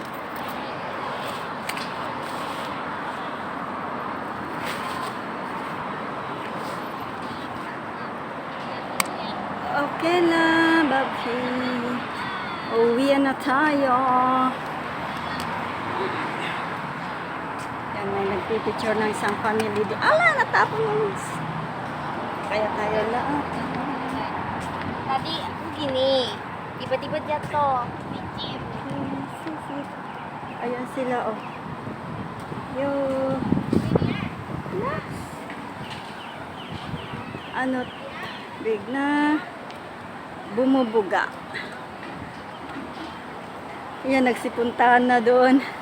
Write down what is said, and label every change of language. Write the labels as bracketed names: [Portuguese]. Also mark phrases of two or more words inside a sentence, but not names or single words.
[Filipino] Okay na, babi. Uwian na tayo. Yan, may nagpipicture ng isang family. Ala, natapon mo. Kaya tayo lahat. [Indonesian] Tadi, aku gini. Tiba-tiba jatuh. Bicim. [Filipino] Ayan sila, oh. Yo. Ano, bigla bumubuga. Yan, nagsipuntahan na doon.